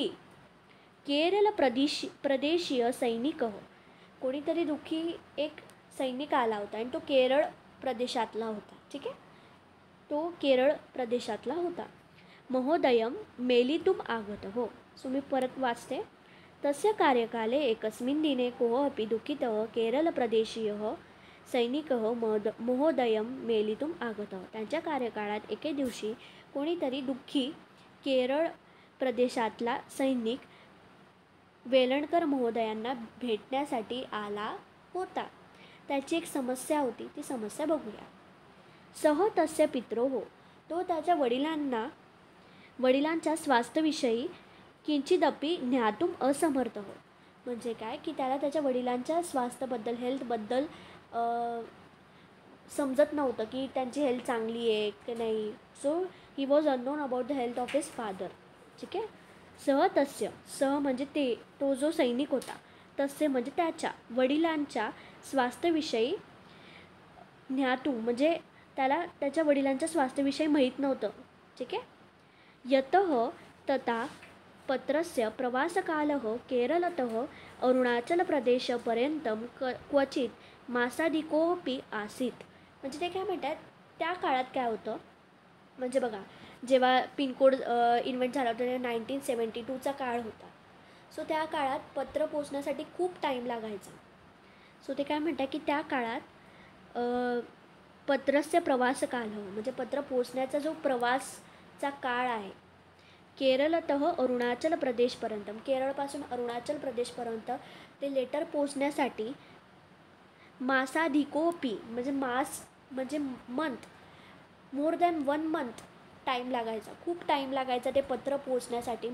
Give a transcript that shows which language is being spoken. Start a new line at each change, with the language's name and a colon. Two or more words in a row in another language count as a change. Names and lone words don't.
Marathi: केरळ प्रदेशीय सैनिक, कोणीतरी दुःखी एक सैनिक आला होता आणि तो केरळ प्रदेशातला होता. ठीक आहे, तो केरळ प्रदेशातला होता.
Sanskrit: महोदयम मेलितुम आगतः.
Marathi: सो मी परत वाचते.
Sanskrit: तस्य कार्यकाले एकस्मिन् दिने कोः अपि दुःखितः केरळप्रदेशीयः सैनिकः महोदयम मेलितुम आगतः.
Marathi: त्यांच्या कार्यकाळात एके दिवशी कोणीतरी दुःखी केरळ प्रदेशातला सैनिक वेलणकर महोदयांना भेटण्यासाठी आला होता. त्याची एक समस्या होती, ती समस्या बघूया.
Sanskrit: तस्य पित्रोः,
Marathi: तो त्याच्या वडिलांच्या
Sanskrit: स्वास्थ्यविषयी किंचिदपि ज्ञातुम असमर्थः.
Marathi: म्हणजे काय की त्याला त्याच्या वडिलांच्या स्वास्थ्याबद्दल हेल्थबद्दल समजत नव्हतं की त्यांची हेल्थ चांगली आहे की नाही.
English: So he was unknown about the health of his father.
Marathi: ठीक आहे.
Sanskrit: सह तस्य,
Marathi: सह म्हणजे ते, तो जो सैनिक होता, तस्य म्हणजे त्याच्या वडिलांच्या स्वास्थ्याविषयी ज्ञातू म्हणजे त्याला त्याच्या वडिलांच्या स्वास्थ्याविषयी माहीत नव्हतं. ठीक आहे.
Sanskrit: यतः तथा पत्रस्य प्रवासकालः केरलतः अरुणाचलप्रदेशपर्यंतं क्वचित मासाधिकोऽपि आसीत्.
Marathi: म्हणजे ते काय म्हणतात, त्या काळात काय होतं, म्हणजे बघा जेव्हा पिनकोड इन्व्हेंट झाला होता तेव्हा 1972चा काळ होता. सो त्या काळात पत्र पोचण्यासाठी खूप टाईम लागायचा. सो ते काय म्हणतात की त्या काळात
Sanskrit: पत्रस्य प्रवासकाल
Marathi: म्हणजे पत्र पोचण्याचा जो प्रवासचा काळ आहे, केरळतः अरुणाचल प्रदेशपर्यंत, केरळपासून अरुणाचल प्रदेशपर्यंत ते लेटर पोचण्यासाठी मासाधिकोपी म्हणजे मास म्हणजे मंथ,
English: more than 1 month time
Marathi: लागायचा, खूप टाईम लागायचा ते पत्र पोचण्यासाठी.